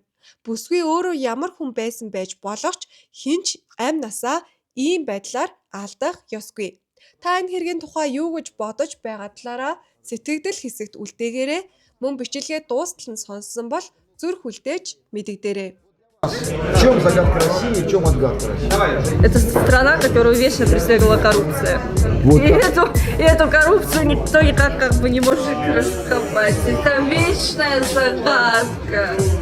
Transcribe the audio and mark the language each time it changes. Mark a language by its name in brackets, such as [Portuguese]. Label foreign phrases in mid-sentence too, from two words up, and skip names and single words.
[Mongolian] Бүсгүй өөрөө ямар хүн байсан байж боловч хинч амь насаа ийм байдлаар алдах ёсгүй. Та энэ хэргийн тухай юу гэж бодож байгаа талаараа сэтгэгдэл хэсэгт үлдээгээрэй. Мөн бичлэгээ дуустал нь сонссон бол зүрх хүлдээж мэдэгдээрэй. [Russian] В чем загадка России, в чем отгадка России? Это страна, которую вечно преследовала коррупция. Вот И эту коррупцию никто никак не может расковать. Это вечная загадка.